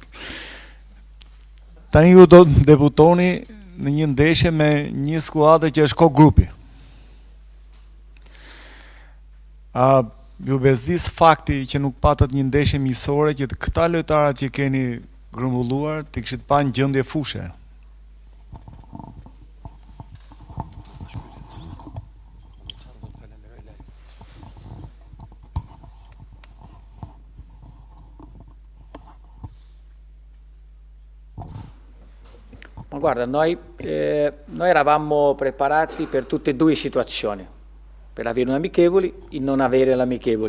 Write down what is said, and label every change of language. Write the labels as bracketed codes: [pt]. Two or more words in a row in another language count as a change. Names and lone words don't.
[sq] Tani ju do të debutoni në një ndeshje me një skuadër që është grupi. Ju bezdis fakti që nuk patët një ndeshje miqësore, që këta lojtarët që keni grumbulluar të kishit pa në gjendje fushe. [it] Ma guarda, noi eravamo preparati per tutte e due situazioni, per avere un amichevoli e non avere l'amichevoli.